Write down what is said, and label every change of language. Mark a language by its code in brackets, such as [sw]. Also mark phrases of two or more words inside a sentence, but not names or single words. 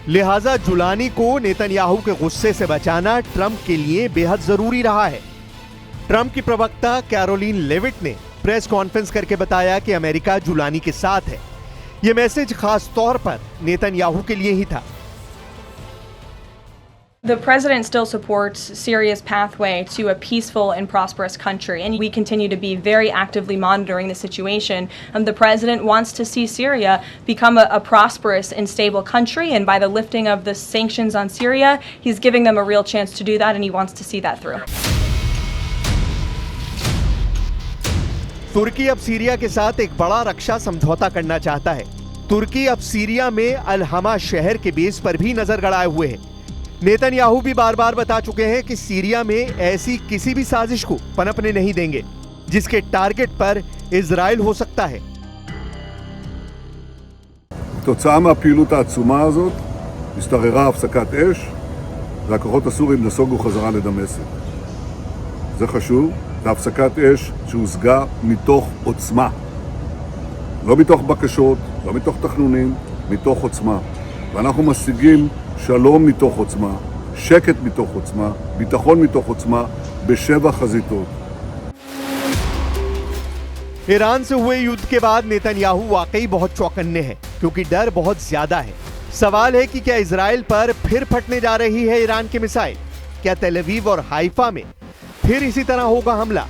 [hi] लिहाजा जुलानी को नेतन्याहू के गुस्से से बचाना ट्रंप के लिए बेहद जरूरी रहा है। ट्रंप की प्रवक्ता कैरोलिन लेविट ने [en] press conference [hi] करके बताया कि अमेरिका जुलानी के साथ है। यह मैसेज खास तौर पर नेतन्याहू के लिए ही था। [en] The president still supports Syria's pathway to a peaceful and prosperous country, and we continue to be very actively monitoring the situation. The president wants to see Syria become a prosperous and stable country, and by the lifting of the sanctions on Syria, he's giving them a real chance to do that, and he wants to see that through. [hi] तुर्की अब सीरिया के साथ एक बड़ा रक्षा समझौता करना चाहता है। तुर्की अब सीरिया में अल हमा शहर के बेस पर भी नजर गड़ाए हुए है। नेतन्याहू भी बार बार बता चुके हैं कि सीरिया में ऐसी किसी भी साजिश को पनपने नहीं देंगे जिसके टारगेट पर इजराइल हो सकता है। [he] כתוצאה מהפעילות העצומה הזאת השתררה הפסקת אש והכוחות הסורים נסוגו חזרה לדמשק. זה חשוב, זה הפסקת אש שהושגה מתוך עוצמה. לא מתוך בקשות, לא מתוך תכנונים, מתוך עוצמה. ואנחנו משיגים שלום מתוך עוצמה, שקט מתוך עוצמה, ביטחון מתוך עוצמה, בשבע חזיתות. [hi] ईरान से हुए युद्ध के बाद नेतन्याहू वाकई बहुत चौकन्ने हैं, क्योंकि डर बहुत ज्यादा है। सवाल है कि क्या इजराइल पर फिर फटने जा रही है ईरान की मिसाइल? क्या तेल अवीव और हाइफा में फिर इसी तरह होगा हमला?